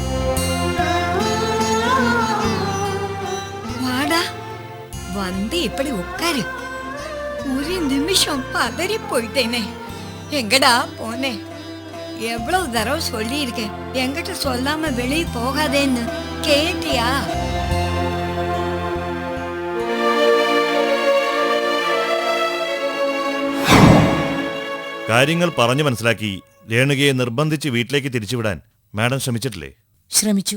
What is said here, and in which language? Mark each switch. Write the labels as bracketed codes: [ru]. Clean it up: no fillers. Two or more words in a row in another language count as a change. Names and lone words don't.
[ta] வாடா வந்து இப்படி உட்காரு. ஒரு நிமிஷம் பதறி போயிட்டேனே. எங்கடா போனே? எவ்வளவு தடவை சொல்லி இருக்கேன் என்கிட்ட சொல்லாம வெளியே போகாதேன்னு. கேட்டியா? [ml] കാര്യങ്ങൾ പറഞ്ഞു മനസ്സിലാക്കി രേണുകയെ നിർബന്ധിച്ച് വീട്ടിലേക്ക് തിരിച്ചുവിടാൻ മാഡം ശ്രമിച്ചിട്ടില്ലേ? ശ്രമിച്ചു.